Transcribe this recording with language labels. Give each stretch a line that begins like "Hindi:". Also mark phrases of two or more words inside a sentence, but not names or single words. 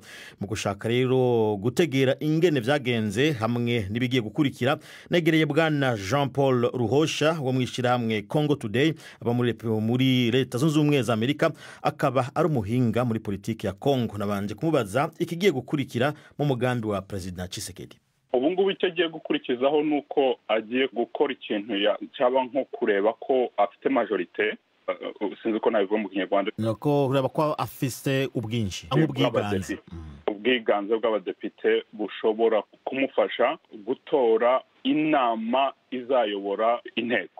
Rundi: Mu gushaka rero gutegera ingene vyagenze hamwe nibigiye gukurikira, negereye bwana Jean Paul Ruhosha wo mwishirahamwe Congo Today aba muri leta zunze ubumwe za Amerika, akaba ari umuhinga muri politiki ya Kongo. Nabanje kumubaza ikigiye gukurikira mu mugambi wa President Tshisekedi.
Kinyarwanda: Ubu ngubu icyo agiye gukurikizaho nuko agiye gukora ikintu cyaba nko kureba ko afite majorite, sinzi ko nabivuga mu Kinyarwanda, nuko ureba ko afise ubwinshi ubwiganze bw'abadepite bushobora kumufasha gutora inama izayobora inteko.